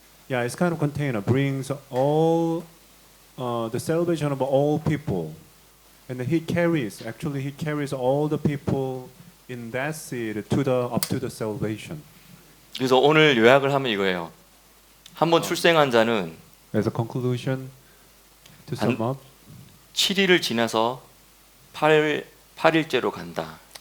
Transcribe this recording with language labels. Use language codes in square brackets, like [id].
[en] Yeah, it's kind of container brings all the salvation of all people, and he carries all the people in that seed to the up to the salvation. [ko] 그래서 오늘 요약을 하면 이거예요. 한번 출생한 자는 [en] As a conclusion, to sum up, [ko] 7일을 지나서 8일째로 간다.